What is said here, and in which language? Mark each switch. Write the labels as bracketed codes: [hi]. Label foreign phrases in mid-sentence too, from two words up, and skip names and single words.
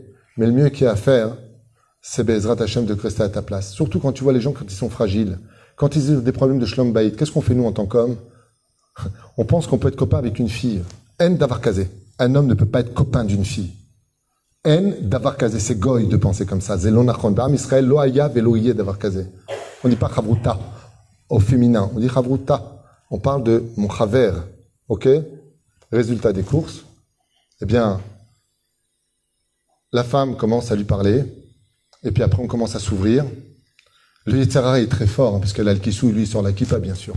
[fr] Mais le mieux qu'il y a à faire, c'est [he] בעזרת השם [fr] de rester à ta place. Surtout quand tu vois les gens quand ils sont fragiles, quand ils ont des problèmes de [he] שלום בית. [fr] Qu'est-ce qu'on fait nous en tant qu'hommes? On pense qu'on peut être copain avec une fille. [he] אין דבר כזה. [fr] Un homme ne peut pas être copain d'une fille. [he] אין דבר כזה. [fr] C'est goy de penser comme ça. [he] זה לא נכון. בעם ישראל לא היה ולא יהיה דבר כזה. [fr] On ne dit pas chavruta au féminin. On dit chavruta. On parle de mon chaver. Ok? Résultat des courses. Eh bien, la femme commence à lui parler. Et puis après, on commence à s'ouvrir. Le Yetzirah est très fort, hein, parce qu'elle a le kissou, lui, il sort la kippa, bien sûr.